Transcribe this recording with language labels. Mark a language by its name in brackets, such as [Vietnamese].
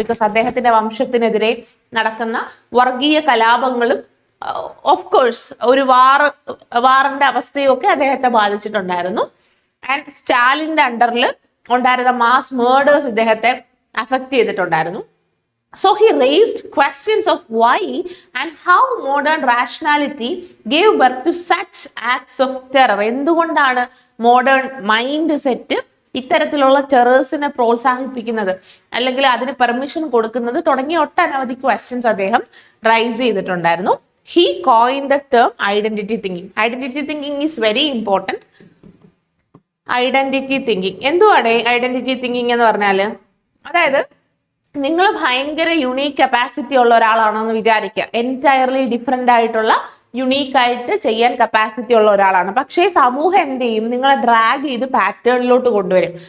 [Malayalam] Because അദ്ദേഹത്തിന്റെ വംശത്തിനെതിരെ നടക്കുന്ന വർഗീയ കലാപങ്ങളും ഓഫ് കോഴ്സ് ഒരു വാറിന്റെ അവസ്ഥയും ഒക്കെ അദ്ദേഹത്തെ ബാധിച്ചിട്ടുണ്ടായിരുന്നു. ആൻഡ് സ്റ്റാലിന്റെ അണ്ടറിൽ ഉണ്ടായിരുന്ന മാസ് മേർഡേഴ്സ് ഇദ്ദേഹത്തെ അഫക്റ്റ് ചെയ്തിട്ടുണ്ടായിരുന്നു. [English] So he raised questions of why and how modern rationality gave birth to such acts of terror. [Malayalam] എന്തുകൊണ്ടാണ് മോഡേൺ മൈൻഡ് സെറ്റ് ഇത്തരത്തിലുള്ള ടെറേഴ്സിനെ പ്രോത്സാഹിപ്പിക്കുന്നത്, അല്ലെങ്കിൽ അതിന് പെർമിഷൻ കൊടുക്കുന്നത്, തുടങ്ങിയ ഒട്ടനവധി ക്വസ്റ്റ്യൻസ് അദ്ദേഹം റൈസ് ചെയ്തിട്ടുണ്ടായിരുന്നു. [English] He coined the term identity thinking. Identity thinking is very important. [Malayalam] Identity thinking എന്തുവാണ് ഐഡന്റിറ്റി തിങ്കിങ് എന്ന് പറഞ്ഞാല്, അതായത് നിങ്ങൾ ഭയങ്കര യുണീക്ക് കപ്പാസിറ്റി ഉള്ള ഒരാളാണോ എന്ന് വിചാരിക്കുക. എൻറ്റയർലി ഡിഫറെൻ്റ് ആയിട്ടുള്ള യുണീക്കായിട്ട് ചെയ്യാൻ കപ്പാസിറ്റി ഉള്ള ഒരാളാണ്. പക്ഷേ സമൂഹം എന്ത് ചെയ്യും, നിങ്ങളെ ഡ്രാഗ് ചെയ്ത് പാറ്റേണിലോട്ട് കൊണ്ടുവരും.